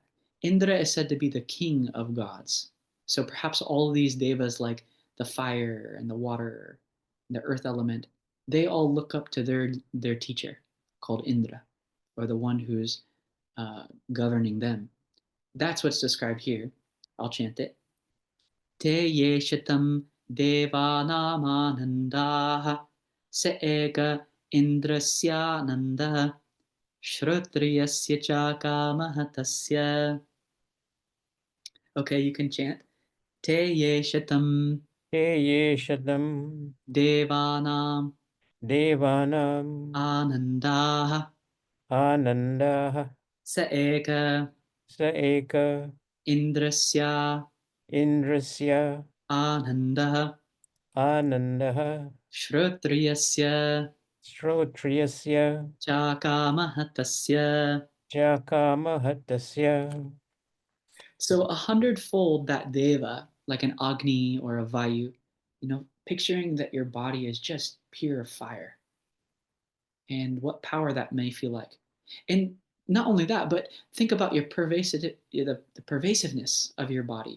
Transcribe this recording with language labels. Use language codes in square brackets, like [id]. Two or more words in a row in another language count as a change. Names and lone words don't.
[en] Indra is said to be the king of gods. So perhaps all of these devas, like the fire and the water, and the earth element, they all look up to their teacher called Indra, or the one who's governing them. That's what's described here. I'll chant it. [sa] ते ये शतं देवानामानन्दाः स एक इन्द्रस्यानन्दः श्रोत्रियस्य च कामहतस्य. [en] Okay, you can chant. [sa] ते ये शतम् ते ये शदम् devanam devanam anandaha anandah स एक स एक indrasya indrasya anandaha anandah shrotriyasya shrotriyasya च कामहतस्य. jakamahatasya. [en] So 100-fold that deva, like an Agni or a Vayu, picturing that your body is just pure fire and what power that may feel like. And not only that, but think about your the pervasiveness of your body.